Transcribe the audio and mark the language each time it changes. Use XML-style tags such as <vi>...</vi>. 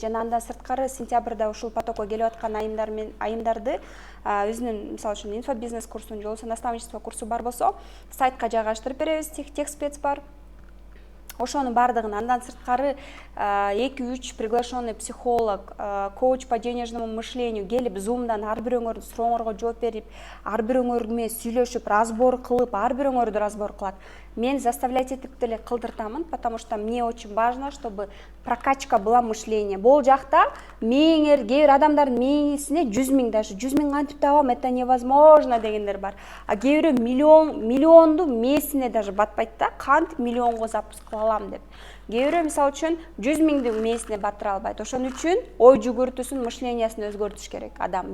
<ky>Жана андан сырткары сентябрда ушул потокко келип аткан айымдарды өзүнүн, мисалы үчүн, инфобизнес курсун, же болбосо наставничество курсу бар болсо, сайтка жайгаштырып беребиз, техспец бар. Ошонун баардыгын, андан сырткары 2-3 приглашенный психолог, коуч по денежному мышлению келип, зумдан ар бирөөңөрдүн сурооңорго жооп берип, ар бирөөңөр менен сүйлөшүп, разбор кылып, ар бирөөңөрдү разбор кылат.</ky> <ru>Мен заставлять этип деле кылдыртамын, потому что мне очень важно, чтобы прокачка была мышления.</ru> <ky>Бул жакта кээ бир адамдардын мээсине 100 миң, даже 100 миң кантип табам, это невозможно дегендер бар. А кээ бирөө миллионду мээсине даже батпайт да, кантип миллионго запуск кыла алам деп. Кээ бирөө мисалы үчүн 100 миңди мээсине батыра албайт. Ошон үчүн ой жүгүртүүсүн, мышлениесин өзгөртүш керек адам.</ky>